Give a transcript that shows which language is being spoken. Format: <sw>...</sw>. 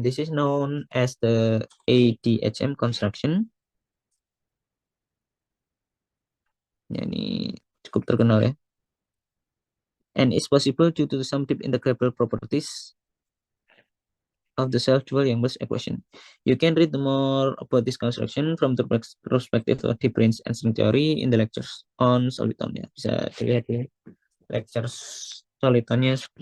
<en>This is known as the ADHM construction.</en> <id>Ya, ini cukup terkenal ya.</id> <en>And it's possible due to some deep integrable properties of the self-dual Young's equation. You can read more about this construction from the perspective of deep range and string theory in the lectures on soliton ya.</en> <id>Bisa dilihat di lectures solitonnya.</id>